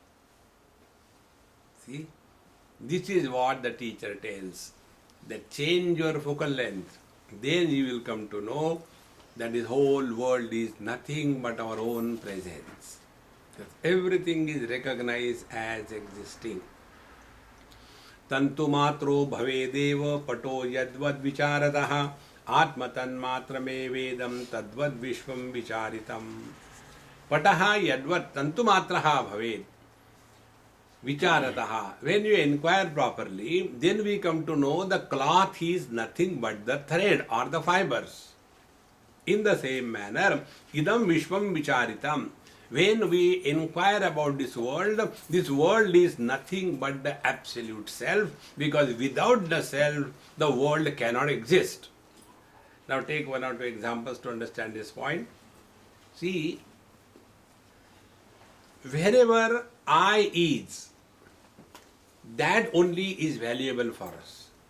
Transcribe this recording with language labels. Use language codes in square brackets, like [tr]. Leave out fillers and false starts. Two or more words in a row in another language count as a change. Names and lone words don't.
[en] See? This is what the teacher tells. That change your focal length. Then you will come to know that this whole world is nothing but our own presence. That everything is recognized as existing. [sa] तन्तु मात्रो भवेदेव पटो यद्वद् विचारतः आत्मतन् मात्रमे वेदम् तद्वद् विश्वम् विचारितम्. पटः यद्वद् तन्तु मात्रः भवेद् विचारतः. [en] When you inquire properly, then we come to know the cloth is nothing but the thread or the fibers. In the same manner, [sa] इदम् विश्वम् विचारितम्. [en] When we inquire about this world is nothing but the absolute self, because without the self, the world cannot exist. Now take one or two examples to understand this point. See, wherever I is, that only is valuable for us.